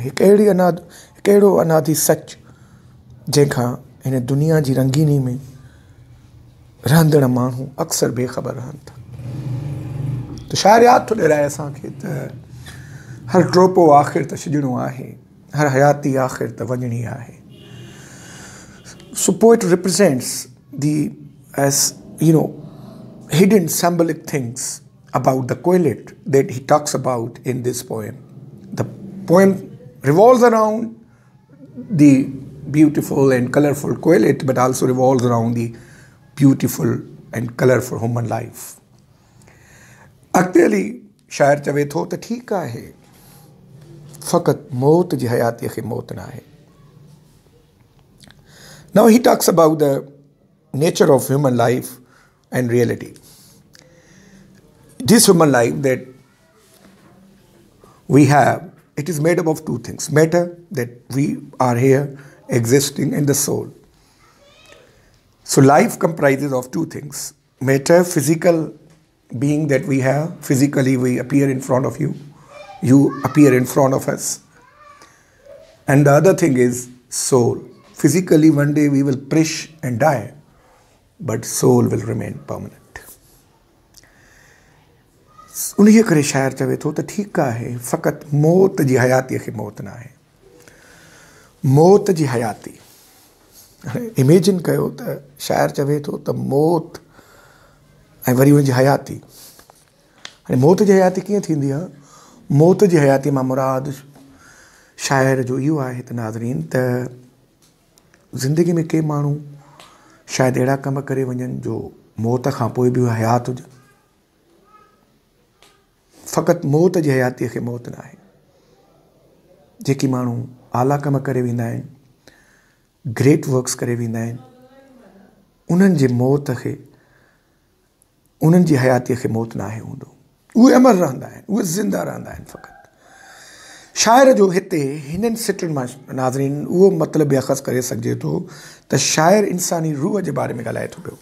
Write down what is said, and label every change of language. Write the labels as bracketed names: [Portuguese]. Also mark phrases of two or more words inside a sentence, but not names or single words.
[Sindhi] हिकु अहिड़ो अनादि सच जंहिंखां हिन दुनिया जी रंगीनी में रहंदड़ माण्हू अक्सर बेख़बर रहनि था। त शाइर यादि थो ॾियाराए असांखे त हर ट्रोपो आख़िर त सिजणो आहे, हर हयाती आख़िर त वञणी आहे। [English] So poet represents the, as you know, hidden symbolic things about the Quillette that he talks about in this poem. The poem revolves around the beautiful and colorful Quillette, but also revolves around the beautiful and colorful human life. [Sindhi] अॻिते शाइर चवे थो त ठीकु आहे, फ़क़ति मौत जी हयातीअ खे मौत न आहे। [English] Now he talks about the nature of human life and reality. This human life that we have, it is made up of two things: matter, that we are here existing, and the soul. So life comprises of two things: matter, physical being that we have, physically we appear in front of you, you appear in front of us. And the other thing is soul. Physically one day we will perish and die, but soul will remain permanent. [Sindhi] उन्हीअ करे शाइर चवे थो त ठीकु आहे, फ़क़ति मौत जी हयातीअ खे मौत न आहे। मौत जी हयाती, इमेजिन कयो त शाइर चवे थो त मौत ऐं वरी हुनजी हयाती। हाणे मौत जी हयाती कीअं थींदी आहे? मौत जी हयाती मां मुराद शाइर जो इहो आहे त नाज़रीन त ज़िंदगी में के माण्हू शायदि अहिड़ा कम करे वञनि जो मौत खां पोइ बि हयात हुजनि। फ़क़ति मौत जी हयातीअ खे मौत न आहे। जेकी माण्हू आला कम करे वेंदा आहिनि, [English] great works [Sindhi] करे वेंदा आहिनि, उन्हनि जे मौत खे, उन्हनि जी हयातीअ खे मौत न आहे हूंदो। उहे अमर रहंदा आहिनि, उहे ज़िंदा रहंदा आहिनि। फ़क़ति शाइर जो हिते हिननि सिटुनि मां नाज़रीन उहो मतिलबु अख़ज़ करे सघिजे थो त शाइर इंसानी रूह जे बारे में ॻाल्हाए थो पियो।